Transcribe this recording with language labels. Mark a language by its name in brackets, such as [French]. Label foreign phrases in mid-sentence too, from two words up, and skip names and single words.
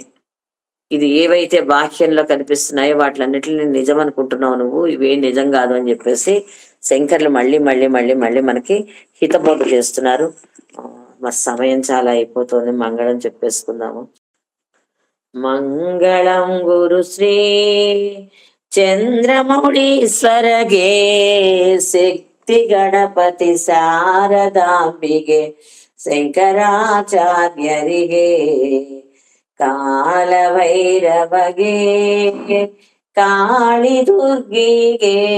[Telugu] ఇది ఏవైతే బాహ్యంలో కనిపిస్తున్నాయో వాటిలన్నిటిని నిజం అనుకుంటున్నావు నువ్వు, ఇవేం నిజం కాదు అని చెప్పేసి శంకర్లు మళ్ళీ మళ్ళీ మళ్ళీ మళ్ళీ మనకి హితబోధ చేస్తున్నారు. మరి సమయం చాలా అయిపోతుంది, మంగళం చెప్పేసుకుందాము. మంగళం గురు శ్రీ [Kannada] ಚಂದ್ರಮೌಳೀಶ್ವರಗೆ ಶಕ್ತಿ ಗಣಪತಿ ಶಾರದಾಂಬಿಗೆ ಶಂಕರಾಚಾರ್ಯರಿಗೆ ಕಾಲಭೈರವಗೆ ಕಾಳಿ ದುರ್ಗಿಗೆ